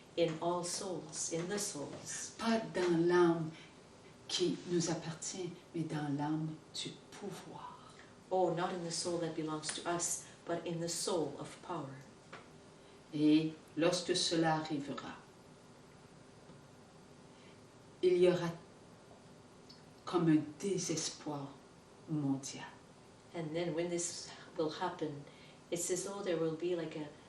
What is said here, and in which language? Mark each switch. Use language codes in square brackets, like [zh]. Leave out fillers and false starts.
[en] in all souls, in the souls. [fr] Pas dans l'âme qui nous appartient, mais dans l'âme du pouvoir. [en] Oh, not in the soul that belongs to us, but in the soul of power. [fr] Et lorsque cela arrivera, il y aura comme un désespoir mondial. [en] And then when this will happen, it's as though there will be like a